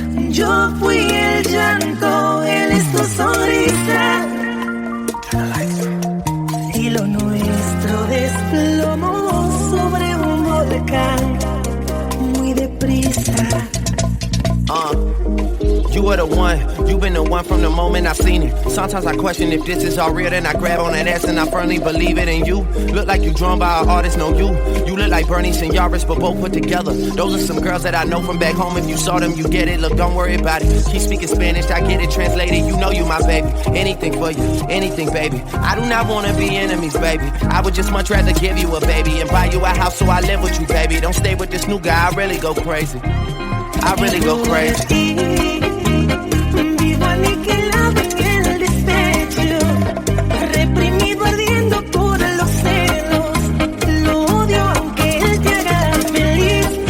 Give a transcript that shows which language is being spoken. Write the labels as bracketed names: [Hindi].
[Spanish] Yo fui el llanto, él es tu sonrisa. Y lo nuestro desplomó sobre un volcán muy deprisa. [English] You were the one, you been the one from the moment I seen it. Sometimes I question if this is all real, then I grab on that ass and I firmly believe it in you. Look like you drawn by an artist, no you. You look like Bernie Senores, but both put together. Those are some girls that I know from back home. If you saw them, you get it. Look, don't worry about it. Keep speaking Spanish, I get it translated. You know you my baby. Anything for you, anything, baby. I do not wanna be enemies, baby. I would just much rather give you a baby and buy you a house so I live with you, baby. Don't stay with this new guy, I really go crazy. I really go crazy. [Spanish] Vivo aniquilado en el despecho, reprimido ardiendo por los celos. Lo odio aunque él te haga feliz.